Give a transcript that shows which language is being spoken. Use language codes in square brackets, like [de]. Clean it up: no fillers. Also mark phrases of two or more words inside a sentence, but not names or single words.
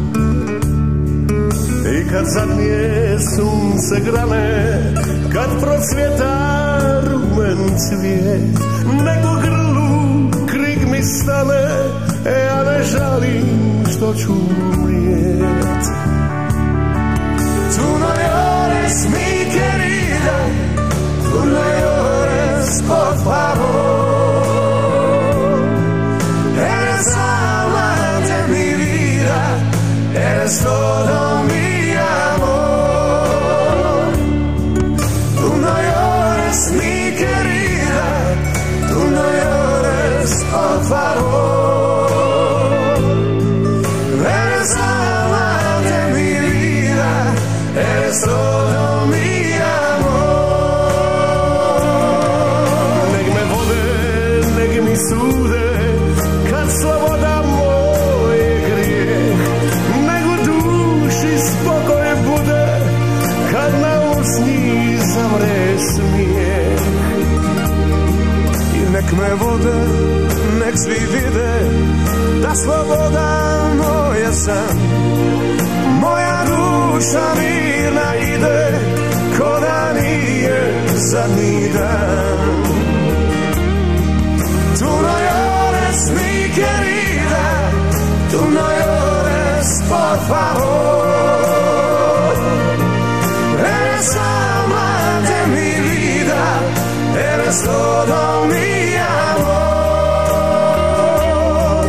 [hr] I kad zadnje sunce grane, kad procvjeta rumen cvijet, nek u grlu krik mi stane, ja ne žalim što ću umrijet. [es] Tu no llores mi querida, tu no llores por favor. Eres alma de mi vida, eres todo mi amor. Tu no llores mi querida, tu no llores por favor. Eres alma de mi vida, eres todo mi amor. [hr] Nek me vode, nek mi sude, kad sloboda moje grije. Nek u duši spokoj bude, kad na usni zamre smijeh. I nek me vode, nek svi vide, da sloboda moja san. Moja duša mirna ide, ko da nije zadnji dan. [es] Tu no llores mi querida, tu no llores por favor. Eres alma de mi vida, eres eres todo mi amor.